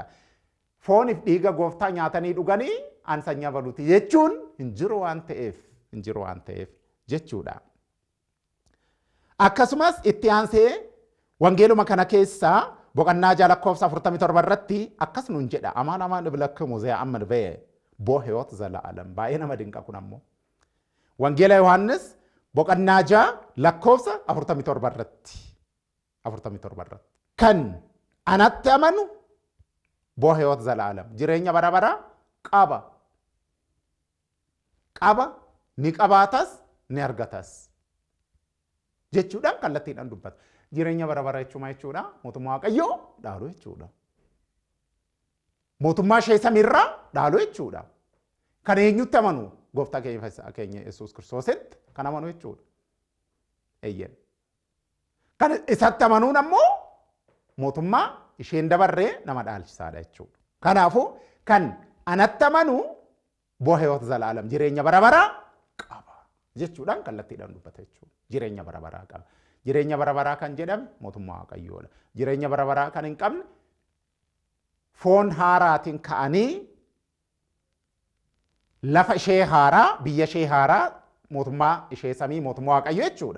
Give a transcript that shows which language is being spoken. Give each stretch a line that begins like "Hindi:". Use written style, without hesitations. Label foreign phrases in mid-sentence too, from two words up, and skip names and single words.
Oromo: Fooniif dhiiga gooftaa nyaatanii dhuganii an sanyii abaluutii jechuun hin jiru waan ta'eef jechuudha. Akkasumas itti aansee wangeeluma kana keessaa boqonnaa 47 irratti akkas nuun jedha.
Geez: ኣማን እብለክሙ ዘያአምን በየ ቦ ሕይወት ዘለዓለም
Oromo: baay'ee nama dinqa kun ammoo. Wangeela Yohaannis boqonnaa 47 irratti kan anatti amanu
Geez: ቦ ሕይወት ዘለዓለም
Oromo: jireenya bara baraa qaba ni qabaatas ni argatas jechuudhaan kallattiidhaan dubbata. Jireenya bara baraa jechuudha mootummaa Waaqayyoo dhaalu jechuudha. Mootummaa ishee samiirraa dhaalu jechuudha. Kan eenyutti amanu? Gooftaa keenya Yesuus Kiristoositti kan amanu jechuudha. Eeyyen. Kan isatti amanuun ammoo mootummaa isheen dabarree nama dhaalchisaadha jechuudha. Kanaafuu kan anatti amanu
Geez: ቦ ሕይወት ዘለዓለም
Oromo: jireenya bara baraa qaba jechuudhaan kallattiidhaan dubbata jechuudha. Jireenya bara baraa qaba. Jireenya bara baraa kan jedhame mootummaa Waaqayyoodha. Jireenya bara baraa kan hin qabne foon haaraatiin ka'anii lafa ishee haaraa, biyya ishee haaraa, mootummaa ishee samii, mootummaa Waaqayyo jechuudha.